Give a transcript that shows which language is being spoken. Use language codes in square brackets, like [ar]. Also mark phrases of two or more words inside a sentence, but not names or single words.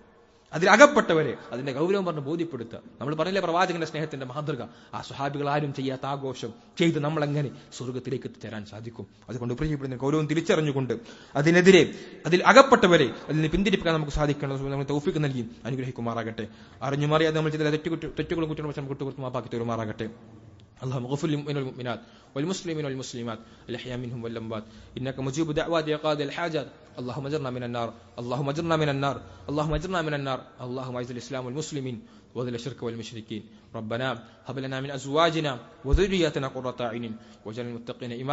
[ml] അതിൽ അകപ്പെട്ടവരെ അതിന്റെ ഗൗരവം പറഞ്ഞ് ബോധ്യപ്പെടുത്തുക. നമ്മൾ പറഞ്ഞില്ലേ പ്രവാചകന്റെ സ്നേഹത്തിന്റെ മാതൃക, ആ സ്വഹാബികൾ ആരും ചെയ്യാത്ത ആഘോഷം ചെയ്ത് നമ്മൾ എങ്ങനെ സ്വർഗത്തിലേക്ക് എത്തിച്ചേരാൻ സാധിക്കും? അതുകൊണ്ട് പ്രിയപ്പെടുന്ന ഗൗരവം തിരിച്ചറിഞ്ഞുകൊണ്ട് അതിനെതിരെ, അതിൽ അകപ്പെട്ടവരെ അതിൽ നിന്ന് പിന്തിരിപ്പിക്കാൻ നമുക്ക് സാധിക്കണം. നമ്മൾ തൗഫീഖ് നൽകി അനുഗ്രഹിക്കുമാറാകട്ടെ. അറിഞ്ഞുമാറിയാതെ നമ്മൾ ചെയ്ത തെറ്റുകളും കുറ്റങ്ങളും നമുക്ക് വിട്ടുകൊടുത്ത് മാപ്പാക്കി തരുമാറാകട്ടെ. [ar] اللهم اغفر للمؤمنات والمسلمين والمسلمات الأحياء منهم والأموات إنك مجيب دعوات يا قاضي الحاجات. اللهم اجرنا من النار، اللهم اجرنا من النار، اللهم اجرنا من النار. اللهم اعز الإسلام والمسلمين وذل الشرك والمشركين. ربنا هب لنا من أزواجنا وذرياتنا قرة أعين واجعلنا للمتقين إماما.